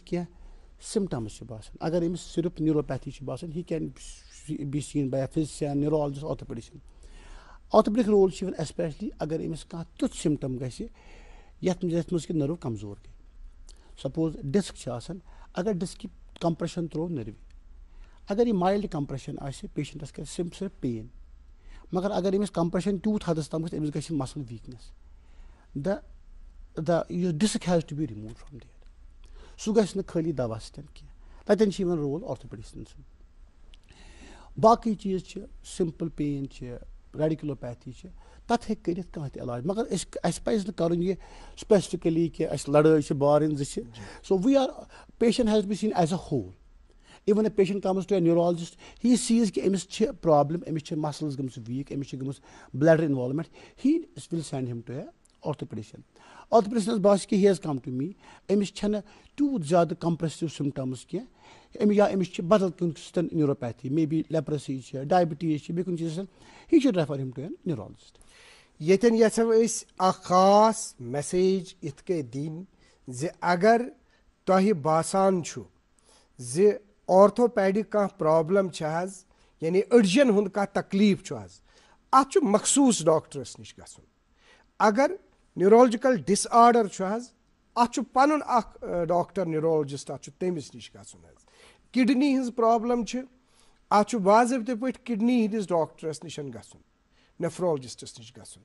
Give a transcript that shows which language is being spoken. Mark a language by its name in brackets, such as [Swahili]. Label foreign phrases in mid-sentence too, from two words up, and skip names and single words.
[Kashmiri] کینٛہہ سِمٹَمٕز چھِ باسان اگر أمِس صرف نیوٗروپیتھی چھِ باسان [English] he can be seen by a physician neurologist orthopedician orthopedic role [Kashmiri] چھِ یِوان ایسپیشلی اگر أمِس کانٛہہ تیُتھ سِمٹَم گژھِ یَتھ منٛز کہِ نٔرٕو کَمزور گٔے [English] suppose disc [Kashmiri] چھِ آسان اگر ڈِسکہِ کَمپرٛیشَن ترٛوو نٔروِ اگر یہِ [English] mild compression [Kashmiri] آسہِ پیشنٹَس کَرِ صرف پین مگر اگر أمِس کَمپرٛیشَن تیوٗت حدَس تام گژھِ أمِس گژھِ [English] muscle weakness [Kashmiri] یُس [English] disc has to be remove from that [Kashmiri] سُہ گژھِ نہٕ خٲلی دوا سۭتۍ کینٛہہ تَتٮ۪ن چھِ یِوان رول آرتھوپیڈِشَن سُنٛد باقٕے چیٖز چھِ [English] simple pain [Kashmiri] چھِ ریڈِکیوٗلوپیتھی چھِ تَتھ ہیٚکہِ کٔرِتھ کانٛہہ تہِ علاج مگر اَسہِ پَزِ نہٕ کَرُن یہِ سُپیسفِکٔلی کہِ اَسہِ لڑٲے چھِ بارٕنۍ زٕ چھِ [English] so we are patient has been seen as a whole even a patient comes to a neurologist he sees [Kashmiri] کہِ أمِس چھِ پرٛابلِم أمِس چھِ مَسلٕز گٔمٕژ ویٖک أمِس چھِ گٔمٕژ [English] blood involvement he will send him to a orthopedician [Kashmiri] آرتھوپیڈِشَنَس باسہِ کہِ [English] he has come to me [Kashmiri] أمِس چھَنہٕ تیوٗت زیادٕ [English] compressive symptoms [Kashmiri] کینٛہہ یا أمِس چھِ بدل کُنہِ سۭتۍ [English] neuropathy may be leprosy [Kashmiri] چھِ ڈایبٹیٖز چھِ بیٚیہِ کُنہِ چیٖزَس [English] he should refer him to a neurologist [Kashmiri] ییٚتٮ۪ن یَژھو أسۍ اکھ خاص میسیج یِتھ کٔنۍ دِنۍ زِ اگر تۄہہِ باسان چھُ زِ آرتھوپیڈِک کانٛہہ پرٛابلِم چھِ حظ یعنی أڈجَن ہُنٛد کانٛہہ تکلیٖف چھُ حظ اَتھ چھُ مخصوٗص ڈاکٹرَس نِش گژھُن اگر [English] neurological disorder [Kashmiri] چھُ حظ اَتھ چھُ پَنُن اَکھ ڈاکٹر نیوٗرولجِسٹ اَتھ چھُ تٔمِس نِش گژھُن حظ کِڈنی ہِنٛز پرٛابلِم چھِ اَتھ چھُ باضٲبطہٕ پٲٹھۍ کِڈنی ہِنٛدِس ڈاکٹرَس نِش گژھُن نیفرولجسٹس نش گژھُن.